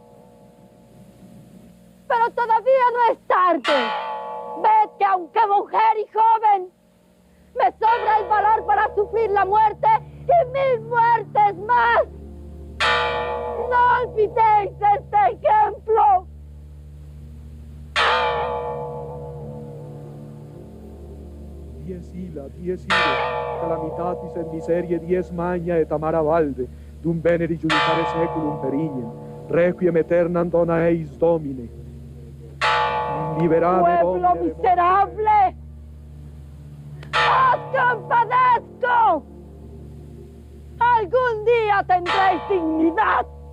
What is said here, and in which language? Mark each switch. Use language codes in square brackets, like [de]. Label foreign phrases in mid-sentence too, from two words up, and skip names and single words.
[es] Pero todavía no es tarde. Ved que aunque mujer y joven, me sobra el valor para sufrir la muerte y 1000 muertes más. No olvidéis este ejemplo. [la] Dies ire, calamitatis et miserie dies magna et amara valde, dum veneri judicare seculum perignem, requiem aeternam dona eis Domine. Liberame, [es] ¡pueblo [la] Domine, [es] miserable! ¡Os compadezco! ¡Algún día tendréis dignidad!